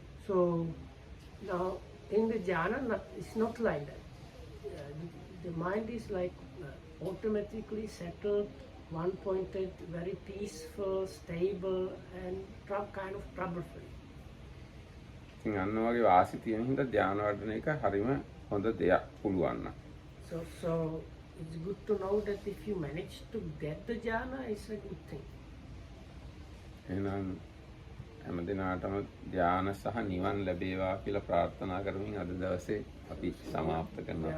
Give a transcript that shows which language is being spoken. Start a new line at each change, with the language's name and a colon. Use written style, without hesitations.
English: So now in the jhana, it's not like that. The mind is like automatically settled, one-pointed, very peaceful, stable, and kind of trouble-free.
Sinhala: ඉතින් අන්න වගේ වාසි තියෙන හින්දා ධාන වඩන එක හරිම හොඳ දෙයක් පුළුවන් නම්.
English: So it's good to know that if you manage to get the jhana, it's a good thing.
Sinhala: එහෙනම් හැම දිනාටම ධාන සහ නිවන් ලැබේවා කියලා ප්‍රාර්ථනා කරමින් අද දවසේ අපි සමාප්ත කරනවා.